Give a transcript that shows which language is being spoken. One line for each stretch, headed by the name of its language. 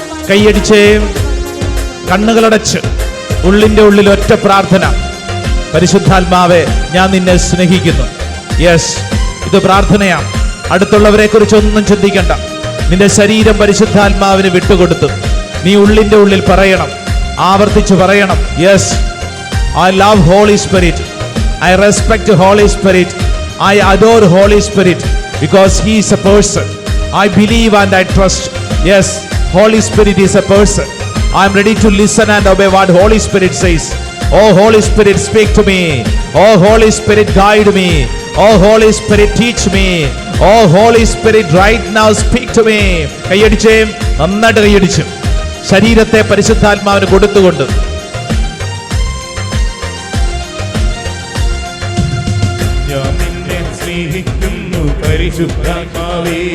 Malayalam: കൈയടിച്ചേ, കണ്ണുകളടച്ച് ഉള്ളിന്റെ ഉള്ളിൽ ഒറ്റ പ്രാർത്ഥന. പരിശുദ്ധാത്മാവേ, ഞാൻ നിന്നെ സ്നേഹിക്കുന്നു. യെസ്, ഇത് പ്രാർത്ഥനയാണ്. അടുത്തുള്ളവരെ കുറിച്ചൊന്നും ചിന്തിക്കണ്ട. നിന്റെ ശരീരം പരിശുദ്ധാത്മാവിന് വിട്ടുകൊടുത്തു. നീ ഉള്ളിന്റെ ഉള്ളിൽ പറയണം, ആവർത്തിച്ച് പറയണം.
English: Yes, I love Holy Spirit. I respect Holy Spirit. I adore Holy Spirit because He is a person. I believe and I trust. Yes, Holy Spirit is a person. I am ready to listen and obey what Holy Spirit says. Oh Holy Spirit, speak to me. Oh Holy Spirit, guide me. Oh Holy Spirit, teach me. Oh Holy Spirit, right now speak to me.
Malayalam: കൈയടിച്ചേ, നന്നായിട്ട് കൈയടിച്ചു. ശരീരത്തെ പരിശുദ്ധാത്മാവിന് കൊടുത്തുകൊണ്ട് ഞാൻ നിന്നെ സ്നേഹിക്കുന്നു പരിശുദ്ധാത്മാവേ.